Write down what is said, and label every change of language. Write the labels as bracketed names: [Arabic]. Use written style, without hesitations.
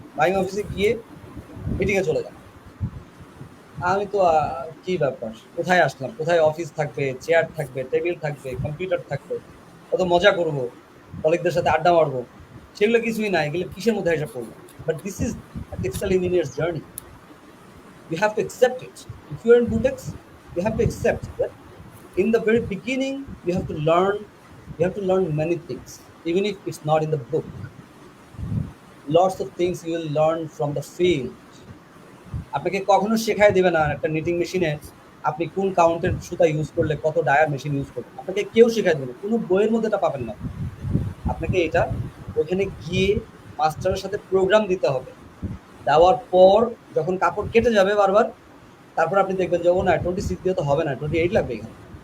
[Bangla] Buying অফিসে গিয়ে মিটিংয়ে চলে যান। আমি তো কি ব্যাপার, কোথায় আসলাম, কোথায় অফিস থাকবে, চেয়ার থাকবে, টেবিল থাকবে, কম্পিউটার থাকবে, কত মজা করবো, কলিগদের সাথে আড্ডা মারবো, সেগুলো কিছুই না। এগুলো কিসের মধ্যে এসে পড়লো? [English] But this is textile engineers' journey. You have to accept it. If you are in Butex, you have to accept that in the very beginning you have to learn many things, even if it's not in the book. Lots of things you will learn from the field. [Bangla] আপনাকে কখনো শেখায় দিবে না একটা knitting মেশিনে আপনি কোন কাউন্টের সুতা ইউজ করলে কত ডায়ার মেশিন ইউজ করবেন, আপনাকে কেউ শেখায় দেবে না, কোনো বইয়ের মধ্যে এটা পাবেন না। আপনাকে এটা ওখানে গিয়ে মাস্টারের সাথে প্রোগ্রাম দিতে হবে। দেওয়ার পর যখন কাপড় কেটে যাবে বারবার, তারপর আপনি দেখবেন যে ও না 26 দিয়ে তো হবে না, 28 লাগবে এখানে।